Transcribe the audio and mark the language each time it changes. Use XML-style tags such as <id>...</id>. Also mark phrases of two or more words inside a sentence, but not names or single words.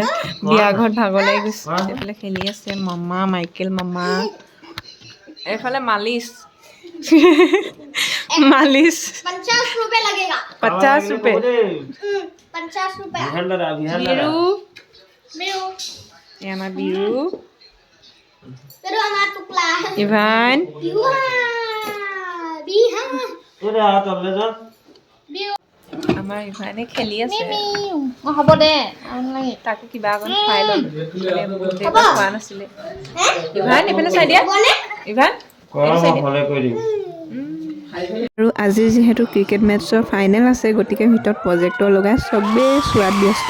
<as>বিয়া ঘৰত ভাগৰ লাগি গৈছোঁ। এইফালে খেলি আছে মামা, মাইকেল মামা। এইফালে মালিচ</as> <hi>50 रुपए लगेगा। 50 रुपये। 50 रुपए।</hi> <as>বিৰু, बिरु এই আমাৰ বিৰু,</as> <hi>बिरु हमारा टुकड़ा है।</hi> <as>ইভান, बिरु আমাৰ ইভানে খেলি আছে। হ'ব দে তাকো কিবা অকণ খুৱাই ল'ম, খোৱা নাছিলে। ইভান এইফালে চাই দিয়া, ইভান আৰু আজি যিহেতু ক্ৰিকেট মেটছৰ ফাইনেল আছে, গতিকে ভিতৰত প্ৰজেক্টৰ লগাই চবেই চোৱাত ব্যস্ত।</as>